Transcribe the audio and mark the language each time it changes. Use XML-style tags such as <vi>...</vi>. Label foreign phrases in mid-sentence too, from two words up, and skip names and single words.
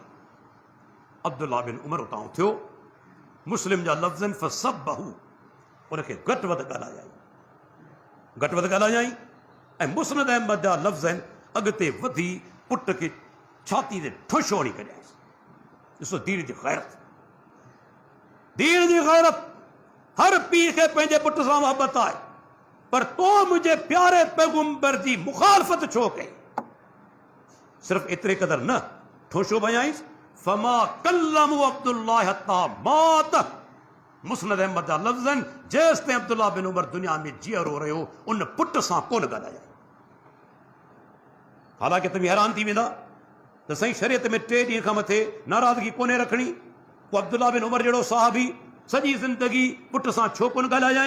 <sd>अब्दुल्ला बिन उमर उतां उथियो, मुस्लिम जा लफ़्ज़नि फसब्बहू, उनखे घटि वधि ॻाल्हायाई ऐं मुस्नद अहमद जा लफ़्ज़ आहिनि, अॻिते वधी पुट खे छाती ते ठुश हणी कढियासीं। ॾिसो दीन जी ग़ैरत, दीन जी ग़ैरत। हर पीउ खे पंहिंजे पुट सां मोहबत आहे, पर तो मुंहिंजे प्यारे पैगंबर जी मुखालफ़त छो कई? सिर्फ़ एतिरे क़दर न,</sd> <ar>ठोशो बयाईंसि فما كلم عبد الله حتى مات.</ar> <sd>मुस्नद अहमद जा लफ़्ज़ आहिनि, जेसि ताईं अब्दुल्ला बिन उमर दुनिया में जीअरो रहियो उन पुट सां कोन ॻाल्हाया। हालांकि तव्हां हैरान थी वेंदा त साईं शरीयत में 3 ॾींहं खां मथे नाराज़गी कोन्हे रखणी, पोइ अब्दुल्ला बिन उमर जहिड़ो साहबी सॼी ज़िंदगी पुट सां छो कोन ॻाल्हायाई?</sd>